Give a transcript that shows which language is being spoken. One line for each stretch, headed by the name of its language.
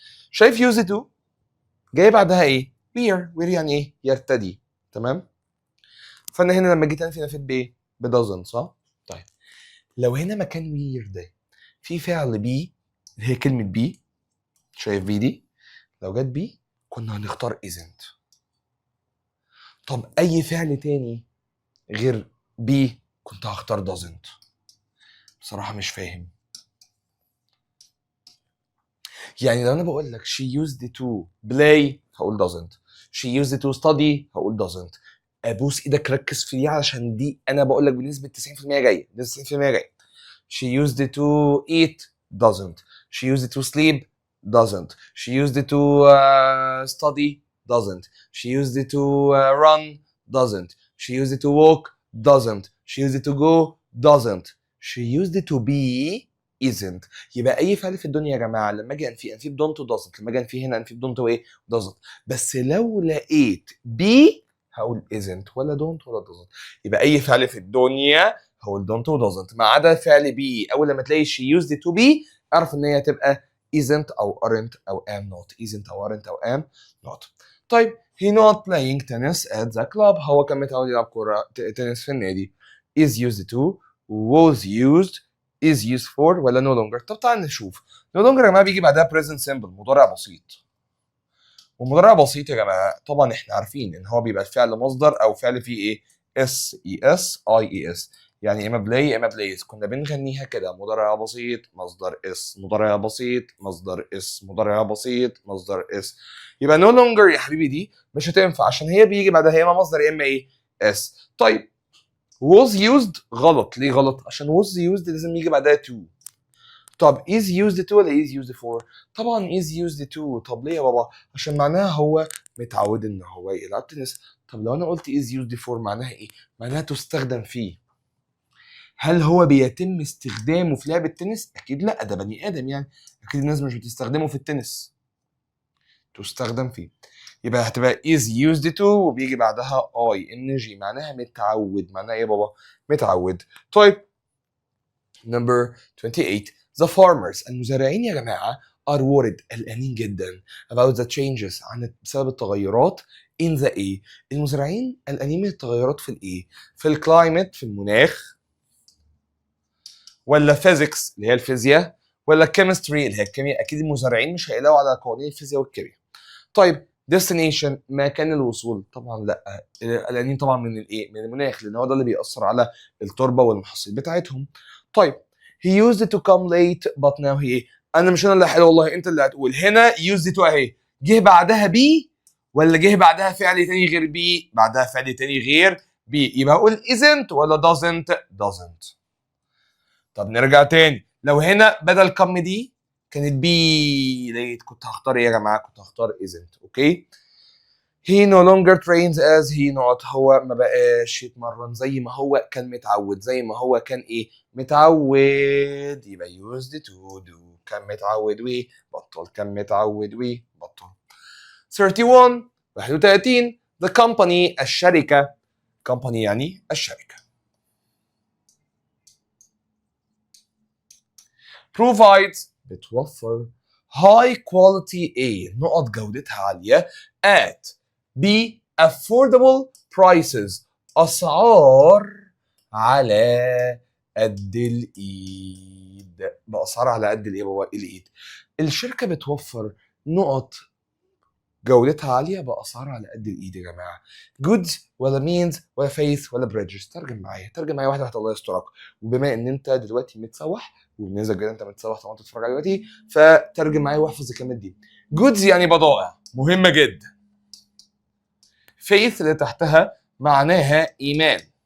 Arabic: شايف use to جاي بعدها ايه؟ wear يعني ايه؟ يرتدي، تمام؟ فانا هنا لما جيت انفي نفيت بايه؟ ب doesn't، صح؟ طيب لو هنا مكان wear ده في فعل be اللي هي كلمه be، شايف be دي؟ لو جت be كنا هنختار isn't. طب اي فعل تاني غير be كنت هختار doesn't. بصراحه مش فاهم. يعني لو انا بقول لك
English: she used to play هقول doesn't، she used to study هقول doesn't.
Arabic: ابوس ايدك ركز في دي علشان دي انا بقول لك بنسبه 90% جايه، بنسبه 90% جايه.
English: she used to eat doesn't، she used to sleep doesn't، she used to study doesn't، she used to run doesn't، she used to walk doesn't، she used to go doesn't، she used to be isn't.
Arabic: يبقى اي فعل في الدنيا يا جماعه لما اجي انفي ب don't و doesn't، لما اجي انفي هنا انفي ب don't وايه doesn't. بس لو لقيت be هقول isn't ولا don't ولا doesn't. يبقى اي فعل في الدنيا هقول don't و doesn't ما عدا فعل be.
English: اول لما تلاقي she used to be
Arabic: اعرف ان هي تبقى
English: isn't او aren't او am not، isn't او aren't او am not.
Arabic: طيب
English: he not playing tennis at the club،
Arabic: هو كان متعود يلعب كوره تنس في النادي.
English: is used to was used is used for ولا no longer.
Arabic: طب تعال نشوف no longer يا جماعه بيجي بعدها present simple مضارع بسيط. ومضارع بسيط يا جماعه طبعا احنا عارفين ان هو بيبقى الفعل مصدر او فعل فيه ايه اس اي اس اي اي اس، يعني اما بلاي يا اما بلايز. كنا بنغنيها كده مضارع بسيط مصدر اس، مضارع بسيط مصدر اس، مضارع بسيط مصدر اس. يبقى no longer يا حبيبي دي مش هتنفع عشان هي بيجي بعدها يا اما مصدر يا اما ايه اس. طيب was used غلط. ليه غلط؟ عشان was used لازم يجي بعدها to.
English: طب is used to ولا is used for؟ طبعا is used to.
Arabic: طب ليه يا بابا؟ عشان معناها هو متعود ان هو يلعب تنس. طب لو انا قلت is used for معناها ايه؟ معناها تستخدم فيه. هل هو بيتم استخدامه في لعب التنس؟ اكيد لا، ده بني ادم يعني، اكيد الناس مش بتستخدمه في التنس. تستخدم فيه. يبقى هتبقى is used to وبيجي بعدها ing معناها متعود. معناها ايه يا بابا؟ متعود.
English: طيب number 28 the farmers
Arabic: المزارعين يا جماعة
English: are worried
Arabic: قلقانين جدا
English: about the changes
Arabic: بسبب التغيرات
English: in the ايه.
Arabic: المزارعين قلقانين من التغيرات في الايه؟ في الكلايمت في المناخ ولا physics اللي هي الفيزياء ولا chemistry اللي هي الكيمياء؟ اكيد المزارعين مش هيقلقوا على قوانين الفيزياء والكيمياء. طيب destination مكان الوصول طبعا لا، قلقانين طبعا من الايه؟ من المناخ لان هو ده اللي بيأثر على التربه والمحاصيل بتاعتهم. طيب
English: he used to come late but now he
Arabic: ايه؟ انا مش انا اللي هحل والله، انت اللي هتقول. هنا used to اهي جه بعدها بي ولا جه بعدها فعل تاني غير بي؟ بعدها فعل تاني غير بي، يبقى اقول isn't ولا doesn't. طب نرجع تاني، لو هنا بدل كم دي كانت بي لقيت كنت هختار ايه يا جماعه؟ كنت هختار isn't. اوكي.
English: he no longer trains as he not
Arabic: هو ما بقاش يتمرن زي ما هو كان متعود. زي ما هو كان ايه؟ متعود. يبقى used to do كان متعود وبطل، كان متعود وبطل. 31 the company الشركة. company يعني الشركة. provides بتوفر
English: high quality A
Arabic: نقط جودتها عالية
English: at B affordable prices
Arabic: أسعار على قد الإيد. باسعار على قد الايد. الشركه بتوفر نقط جودتها عاليه باسعار على قد الايد يا جماعه.
English: goods ولا means ولا faith ولا bridges.
Arabic: ترجم معايا واحده الله يسترك. وبما ان انت دلوقتي متسوح وبنسبه كبيره انت متسوح طبعا تتفرج على دلوقتي، فترجم معايا واحفظ الكلمات دي. goods يعني بضائع مهمه جدا. faith اللي تحتها معناها ايمان.